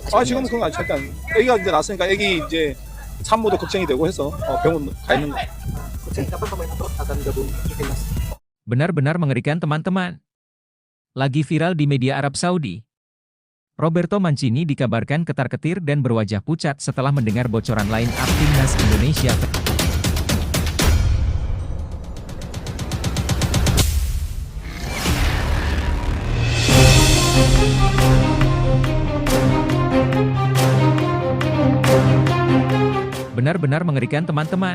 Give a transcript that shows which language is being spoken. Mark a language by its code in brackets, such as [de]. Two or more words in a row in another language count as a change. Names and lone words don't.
[ko] 아, 지금은 그건 절대 아니에요. 아기가 이제 낳았으니까 아기 이제 산모도 걱정이 되고 해서 병원 가 있는 거예요. [id] Kucing kapan pemain Antrot akan gabung di timnas? Benar-benar mengerikan teman-teman. Lagi viral di media Arab Saudi. Roberto Mancini dikabarkan ketar-ketir dan berwajah pucat setelah mendengar bocoran line up timnas Indonesia. Benar-benar mengerikan teman-teman.